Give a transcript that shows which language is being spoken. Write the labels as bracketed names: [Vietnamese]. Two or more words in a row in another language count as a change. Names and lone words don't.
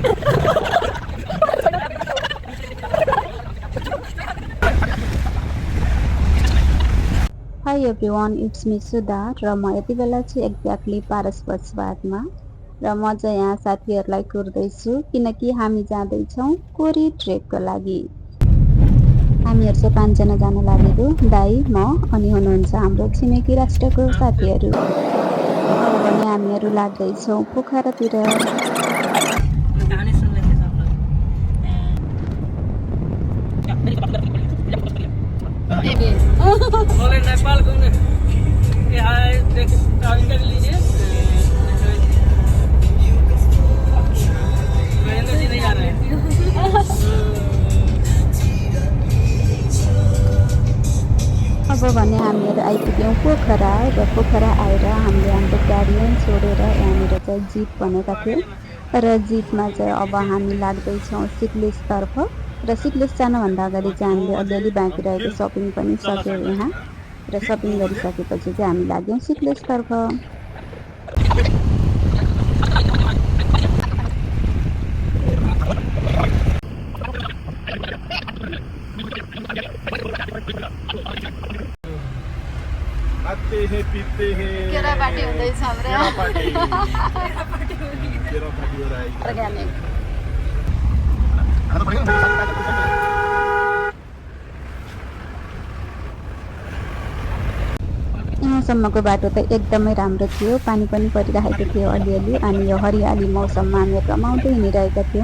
[English] Hi everyone, it's me Sudha [Nepali] र म यति बेला चाहिँ एक्ज्याक्टली पारसपतमा र म चाहिँ यहाँ साथीहरूलाई कुर्दैछु किनकि हामी जाँदैछौँ कोरी ट्रेकको लागि। हामीहरू चाहिँ 5 जना जान लागेको, दाई, म अनि हुनुहुन्छ हाम्रो छिमेकी राष्ट्रको साथीहरू। अब भने हामीहरू लाग्दैछौँ पोखरातिर। [Hindi] बोले नेपाल घूमने इंटरव्यू लीजिए महेंद्र जी नहीं आ रहे हैं [Nepali] अब भने हामीहरू आइपुग्यौँ पोखरा र पोखरा आएर हामीले हाम्रो गाडी नै छोडेर यहाँनिर चाहिँ जिप भनेका थियौँ र जिपमा चाहिँ अब हामी लाग्दैछौँ सिक्लिसतर्फ र सिक्लिस जानुभन्दा अगाडि चाहिँ हामीले अलिअलि बाँकी रहेको सपिङ पनि सक्यौँ यहाँ र सपिङ गरिसकेपछि चाहिँ हामी लाग्यौँ सिक्लिसतर्फ। [Hindi] खाते हैं पीते हैं [Nepali] केरा पार्टी हुँदैछ हाम्रो। [Hindi] केरा पार्टी हो रहा है। [Nepali] अर्ग्यानिक यहाँसम्मको बाटो त एकदमै राम्रो थियो, पानी पनि परिरहेको थियो अलिअलि अनि यो हरियाली मौसममा हामी रमाउँदै हिँडिरहेका थियौँ।